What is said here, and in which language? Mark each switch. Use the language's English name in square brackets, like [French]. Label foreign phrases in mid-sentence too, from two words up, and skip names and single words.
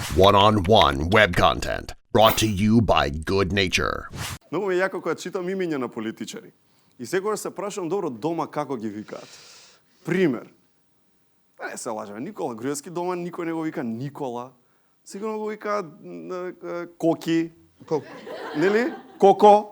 [English] One-on-one web content brought to you by Good Nature. [Macedonian] Многу ме јако кога читам имиња на политичари. И секогаш се прашам добро дома како ги викаат. Пример. Не се лажеме, Никола Груевски дома никој не го вика Никола. Сигурно го викаат Коки. Нели? Коко.